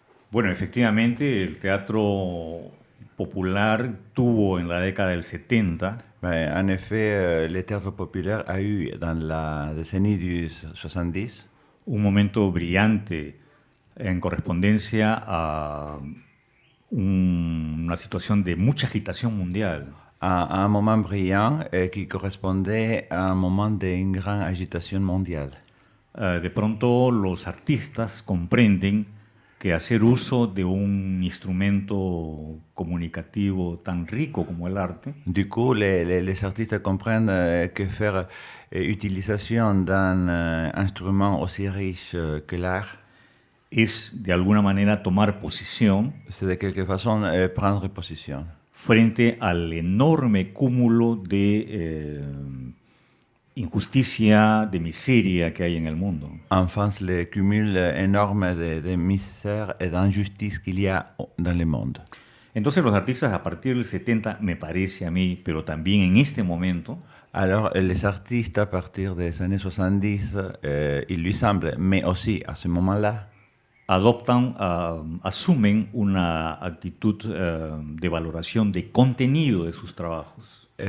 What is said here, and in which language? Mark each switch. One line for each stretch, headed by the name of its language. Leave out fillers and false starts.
Spanish: Bueno, efectivamente, el teatro popular tuvo en la década del 70
French: En effet, le théâtre populaire a eu dans la décennie du 70
Spanish: un momento brillante en correspondencia a una situación de mucha agitación mundial.
French: un moment brillant qui correspondait à un moment d'une grande agitation mondiale.
Spanish: De pronto los artistas comprenden que hacer uso de un instrumento comunicativo tan rico como el arte
French: Du coup, les artistes comprennent que faire utilisation d'un instrument aussi riche que l'art,
Spanish: es de alguna manera tomar posición
French: c'est de quelque façon prendre position
Spanish: frente al enorme cúmulo de injusticia, de miseria que hay en el mundo.
French: en face le cumul énorme de misère et d'injustice qu'il y a dans le monde.
Spanish: Entonces los artistas a partir del 70, me parece a mí, pero también en este momento,
French: Alors, les artistes à partir des années 70, il lui semble, mais aussi à ce moment-là,
Spanish: adoptan, asumen una actitud de valoración de contenido de sus trabajos.